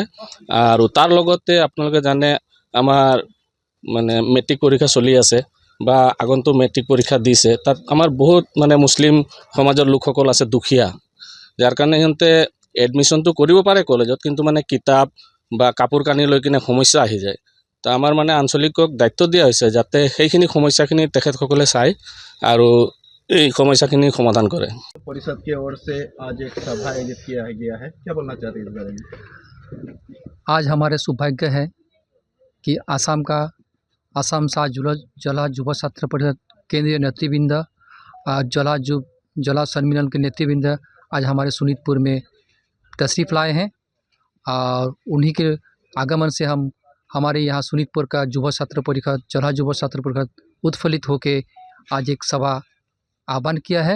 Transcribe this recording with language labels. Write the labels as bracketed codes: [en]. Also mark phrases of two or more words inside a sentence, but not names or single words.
[as] আৰু তাৰ লগতে আপোনালোকে জানে আমাৰ মানে মেট্ৰিক পৰীক্ষা চলি আছে বা আগন্তুক মেট্ৰিক পৰীক্ষা দিছে, তাত আমাৰ বহুত মানে মুছলিম সমাজৰ লোকসকল আছে দুখীয়া, যাৰ কাৰণে সিহঁতে এডমিশ্যনটো কৰিব পাৰে কলেজত, কিন্তু মানে কিতাপ বা কাপোৰ কানি লৈ কিনে সমস্যা আহি যায়। তো আমাৰ মানে আঞ্চলিকক দায়িত্ব দিয়া হৈছে যাতে সেইখিনি সমস্যাখিনি তেখেতসকলে চাই আৰু এই সমস্যাখিনি সমাধান কৰে। [hi] परिषद की ओर से आज एक सभा आयोजित किया गया है, क्या बोलना चाहते हैं इस बारे में? आज हमारे सौभाग्य है कि आसाम का आसाम सा जला युवा छात्र परिषद केंद्रीय नेतृवृंद जला सम्मेलन के नेतृवृंद आज हमारे सोनितपुर में तशरीफ़ लाए हैं और उन्हीं के आगमन से हमारे यहाँ सोनितपुर का युवा छात्र परिषद जला युवा छात्र परिषद उत्फुल्लित होकर आज एक सभा आह्वान किया है।